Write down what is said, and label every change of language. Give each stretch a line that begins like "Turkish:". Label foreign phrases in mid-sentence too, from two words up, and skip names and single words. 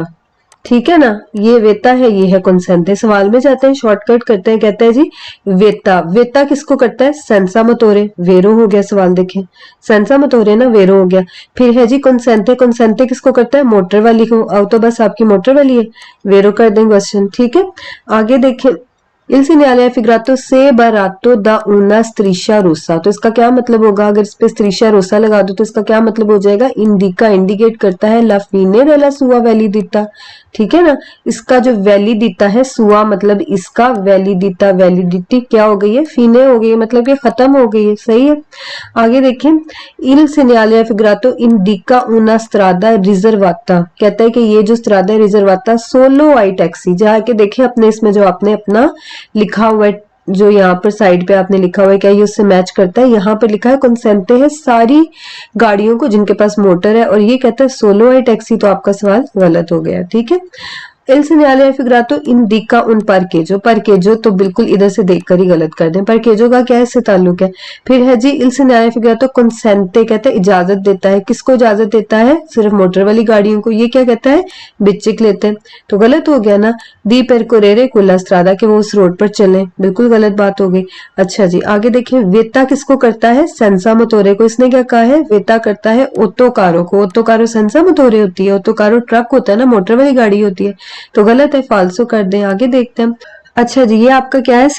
Hindi: ठीक है ना, ये वेता है, ये है कंसेंटे। सवाल में जाते हैं, शॉर्टकट करते हैं। कहते हैं जी वेता। वेता किसको करता है?
Italian: senza motore.
Hindi: वेरो हो गया सवाल। देखें,
Italian: senza motore
Hindi: ना, वेरो हो गया। फिर है जी कंसेंटे। कंसेंटे किसको करता है? मोटर वाली को। अब तो बस आपकी मोटर वाली है, वेरो कर देंगे क्वेश्चन। ठीक है, आगे देखें।
Italian: Il segnale figurato se barato da una striscia rossa,
Hindi: तो इसका क्या मतलब होगा? अगर इस पे
Italian: striscia rossa
Hindi: लगा दो तो इसका क्या मतलब हो जाएगा? इंडिका इंडिकेट करता है
Italian: la fine della sua validità.
Hindi: ठीक है ना, इसका जो वैलिडिटा है, सुआ मतलब इसका, वैलिडिटा वैलिडिटी क्या हो गई है? फीने हो गई है, मतलब कि खत्म हो गई है। सही है, आगे देखें।
Italian: Il segnale figurato indica una strada riservata,
Hindi: कहता है कि ये जो
Italian: strada riservata solo ai taxi,
Hindi: जहाँ के देखें अपने इसमें जो आपने अपना लिखा हुआ है, जो यहाँ पर साइड पे आपने लिखा हुआ है, क्या ये उससे मैच करता है? यहाँ पर लिखा है कंसेंटे है सारी गाड़ियों को जिनके पास मोटर है, और ये कहता है
Italian: solo ai taxi.
Hindi: तो आपका सवाल गलत हो गया। ठीक है,
Italian: Il segnale è figurato indica un parcheggio
Hindi: तो बिल्कुल इधर से देखकर ही गलत कर दें। parcheggio का क्या है, इससे ताल्लुक है। फिर है जी
Italian: il segnale figurato consente,
Hindi: कहते हैं इजाजत देता है। किसको इजाजत देता है? सिर्फ मोटर वाली गाड़ियों को। ये क्या कहता है? बिच्चिक लेते हैं। तो गलत हो गया ना।
Italian: di percorrere quella strada,
Hindi: कि वो उस रोड पर चलें, बिल्कुल गलत बात हो गई। अच्छा जी, आगे देखिए, वेता किसको करता है? सेंसा मोटोरे को। इसने क्या कहा है? वेता करता है ओटोकारो को। ओटोकारो सेंसा मोटोरे होती है, ओटोकारो ट्रक होता है ना, मोटर वाली गाड़ी होती है। तो गलत है, फालसो कर दें। आगे देखते हैं। अच्छा जी, ये आपका क्या है?